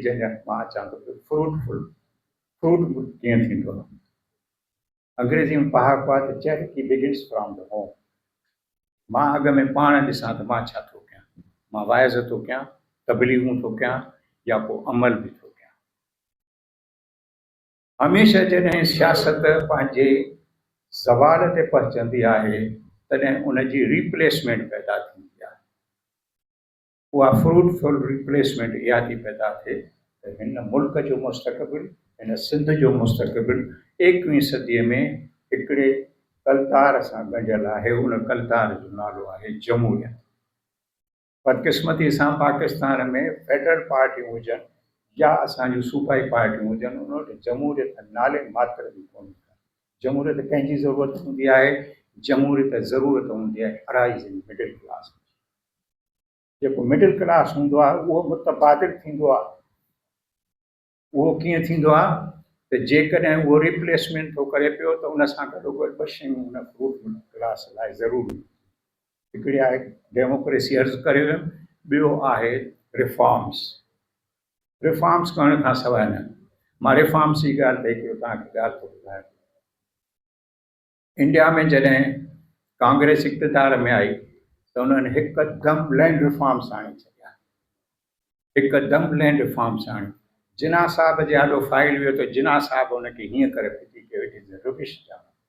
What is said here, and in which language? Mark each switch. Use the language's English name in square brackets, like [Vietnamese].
[Sindhi] जंहिं मां अचां थो फ्रूट कीअं थींदो आहे। अंग्रेज़ी में पहाको आहे त [English] Charity begins from the home. [Sindhi] मां अॻ में पाण ॾिसां त मां छा थो कयां। मां वाइज़ थो कयां, तबलीगूं थो कयां या को अमल बि थो कयां। हमेशह जॾहिं सियासत पंहिंजे ज़वाल ते पहुचंदी आहे तॾहिं उनजी रिप्लेसमेंट पैदा थींदी आहे। उहा फ्रूटफुल रिप्लेसमेंट इहा थी पैदा थिए त हिन मुल्क जो मुस्तक़बिल, हिन सिंध जो मुस्तक़बिल 21वीं सदीअ में हिकिड़े कलतार सां गंढियल आहे। उन कलतार जो नालो आहे जमहूरियत। बदकिस्मती सां पाकिस्तान में फेडरल पार्टियूं हुजनि या असांजूं सूबाई पार्टियूं हुजनि, उन वटि जमहूरियत नाले मात्र बि कोन्हे। जमहूरियत कंहिंजी ज़रूरत हूंदी आहे? जमहूरियत ज़रूरत हूंदी आहे अराइज़िंग मिडिल क्लास। जेको मिडिल क्लास हूंदो आहे उहो मुतबादिल थींदो आहे। उहो कीअं थींदो आहे त जेकॾहिं उहो रिप्लेसमेंट थो करे पियो त उन सां गॾोगॾु ॿ शयूं उन फ्रूट क्लास लाइ ज़रूरी। हिकिड़ी आहे डेमोक्रेसी अर्ज़ु करे वियुमि, ॿियो आहे रिफॉर्म्स। रिफॉर्म्स करण खां सवाइ न। मां रिफॉर्म्स जी ॻाल्हि ते हिकिड़ो तव्हांखे ॻाल्हि थो ॿुधायां। इंडिया में जॾहिं कांग्रेस इक़्तिदार में आई त उन्हनि हिकदमि लैंड रिफॉर्म्स आणे छॾिया। हिकदमि लैंड रिफॉर्म्स आणे। जिन्ना साहब जे आॾो फाइल वियो त जिन्ना साहब हुनखे हीअं करे फिटी कयो, [English] It is rubbish जाम।